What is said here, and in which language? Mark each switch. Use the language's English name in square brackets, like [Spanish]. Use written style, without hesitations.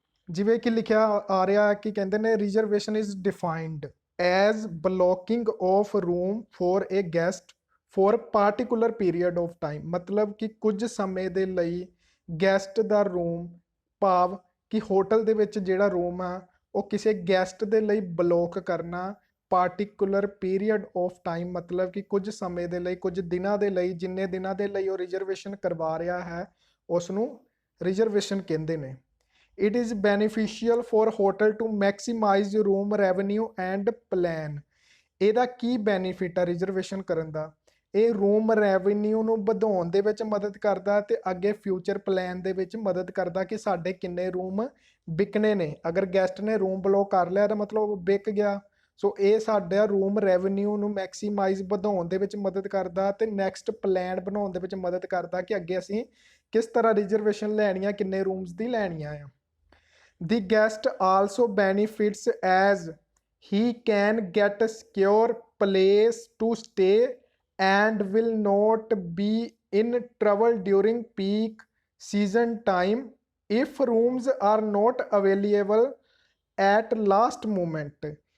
[Punjabi] ਜਿਵੇਂ ਕਿ ਲਿਖਿਆ ਆ ਰਿਹਾ ਕਿ ਕਹਿੰਦੇ ਨੇ [English] Reservation is defined as blocking of room for a guest for particular period of time। [Hindi] मतलब कि [Punjabi] ਕੁਝ ਸਮੇਂ ਦੇ ਲਈ ਗੈਸਟ ਦਾ ਰੂਮ ਭਾਵ ਕਿ ਹੋਟਲ ਦੇ ਵਿੱਚ ਜਿਹੜਾ ਰੂਮ ਆ ਉਹ ਕਿਸੇ ਗੈਸਟ ਦੇ ਲਈ ਬਲੋਕ ਕਰਨਾ [English] particular period of time, [Punjabi] ਮਤਲਬ ਕਿ ਕੁਝ ਸਮੇਂ ਦੇ ਲਈ, ਕੁਝ ਦਿਨਾਂ ਦੇ ਲਈ, ਜਿੰਨੇ ਦਿਨਾਂ ਦੇ ਲਈ ਉਹ ਰਿਜ਼ਰਵੇਸ਼ਨ ਕਰਵਾ ਰਿਹਾ ਹੈ ਉਸ ਨੂੰ ਰਿਜ਼ਰਵੇਸ਼ਨ ਕਹਿੰਦੇ ਨੇ। [English] It is beneficial for hotel to maximize room revenue and plan। [Punjabi] ਇਹਦਾ ਕੀ ਬੈਨੀਫਿਟ ਆ ਰਿਜ਼ਰਵੇਸ਼ਨ ਕਰਨ ਦਾ? ਇਹ ਰੂਮ ਰੈਵਨਿਊ ਨੂੰ ਵਧਾਉਣ ਦੇ ਵਿੱਚ ਮਦਦ ਕਰਦਾ ਤੇ ਅੱਗੇ ਫਿਊਚਰ ਪਲਾਨ ਦੇ ਵਿੱਚ ਮਦਦ ਕਰਦਾ ਕਿ ਸਾਡੇ ਕਿੰਨੇ ਰੂਮ ਵਿਕਣੇ ਨੇ। ਅਗਰ ਗੈਸਟ ਨੇ ਰੂਮ ਬਲੌਕ ਕਰ ਲਿਆ ਤਾਂ ਮਤਲਬ ਉਹ ਵਿਕ ਗਿਆ। ਸੋ ਇਹ ਸਾਡਾ ਰੂਮ ਰੈਵਨਿਊ ਨੂੰ ਮੈਕਸੀਮਾਈਜ਼ ਵਧਾਉਣ ਦੇ ਵਿੱਚ ਮਦਦ ਕਰਦਾ ਤੇ ਨੈਕਸਟ ਪਲਾਨ ਬਣਾਉਣ ਦੇ ਵਿੱਚ ਮਦਦ ਕਰਦਾ ਕਿ ਅੱਗੇ ਅਸੀਂ ਕਿਸ ਤਰ੍ਹਾਂ ਰਿਜ਼ਰਵੇਸ਼ਨ ਲੈਣੀਆਂ, ਕਿੰਨੇ ਰੂਮਸ ਦੀ ਲੈਣੀਆਂ ਆ। [English] The guest also benefits as he can get a secure place to stay and will not be in trouble during peak season time if rooms are not available at last moment।